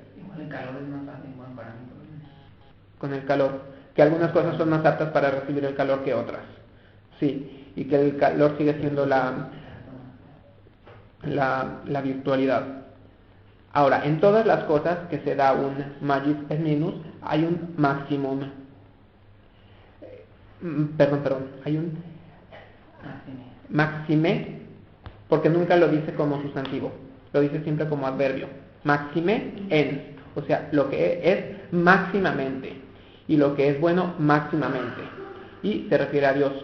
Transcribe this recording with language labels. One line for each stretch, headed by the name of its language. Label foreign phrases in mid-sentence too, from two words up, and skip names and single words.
Spanish: Igual el calor es más fácil, buen parámetro. Con el calor, que algunas cosas son más aptas para recibir el calor que otras, sí, y que el calor sigue siendo la virtualidad. Ahora, en todas las cosas que se da un
Latin: magis et minus,
Spanish: hay un maximum. Hay un maxime, porque nunca lo dice como sustantivo, lo dice siempre como adverbio. Maxime en, o sea, lo que es máximamente, y lo que es bueno máximamente, y se refiere a Dios.